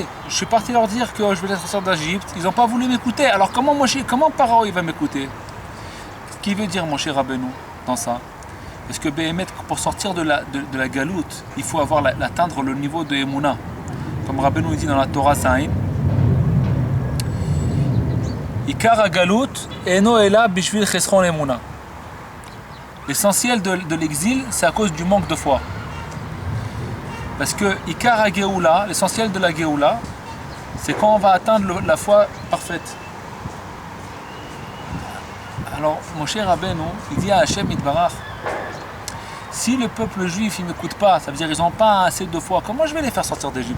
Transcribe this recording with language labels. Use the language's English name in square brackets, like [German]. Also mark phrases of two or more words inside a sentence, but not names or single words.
[French] Je suis parti leur dire que je vais les sortir d'Égypte. Ils n'ont pas voulu m'écouter. Alors comment Paro il va m'écouter? Ce qui veut dire Moshe Rabbeinu dans ça? Parce que Béhémet, pour sortir de la galoute, il faut atteindre le niveau de Emouna. Comme Rabbeinu dit dans la Torah Saïn, [Hebrew] עיקר הגלות אינו אלא בשביל חסרון אמונה. [French] L'essentiel de l'exil, c'est à cause du manque de foi. Parce que [Hebrew] עיקר הגאולה, [French] l'essentiel de la Géoula, c'est quand on va atteindre la foi parfaite. Alors Moshe Rabbeinu, il dit à [Hebrew] השם יתברך: [French] si le peuple juif ne m'écoute pas, ça veut dire qu'ils n'ont pas assez de foi, comment je vais les faire sortir d'Égypte?